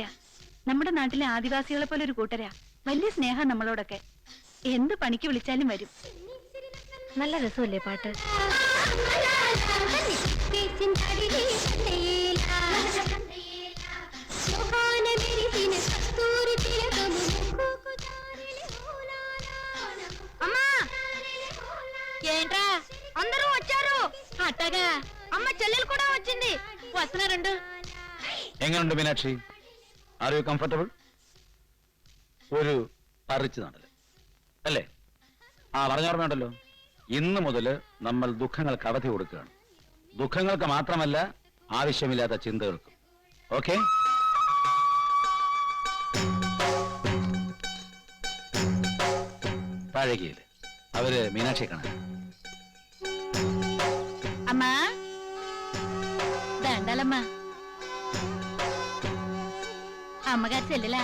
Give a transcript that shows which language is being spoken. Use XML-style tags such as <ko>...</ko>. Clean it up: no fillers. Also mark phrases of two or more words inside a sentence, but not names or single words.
<ml>നമ്മുടെ നാട്ടിലെ ആദിവാസികളെ പോലെ ഒരു കൂട്ടരാ. വലിയ സ്നേഹം നമ്മളോടൊക്കെ. എന്ത് പണിക്ക് വിളിച്ചാലും വരും. നല്ല രസമല്ലേ പാട്ട്?</ml> <te>ఏంట్రా అందరూ వచ్చారు? అట్టగా అమ్మ చెల్లెలు కూడా వచ్చింది. వస్తున్నారండు.</te> <ml>എങ്ങനെയുണ്ട് മീനാക്ഷി?</ml> <en>are you comfortable?</en> <ml>ഒരു പറിച്ചു നടല് അല്ലേ? ആ പറഞ്ഞോർമ്മയുണ്ടല്ലോ, ഇന്ന് മുതൽ നമ്മൾ ദുഃഖങ്ങൾക്ക് അവധി കൊടുക്കുകയാണ്. ദുഃഖങ്ങൾക്ക് മാത്രമല്ല, ആവശ്യമില്ലാത്ത ചിന്തകൾക്കും. ഓക്കെ? താഴേക്കില്ലേ അവര് മീനാക്ഷിയെ കാണാൻ.</ml> <te>అమ్మా దండాలమ్మా. అమ్మగారు చెల్లెలా?</te>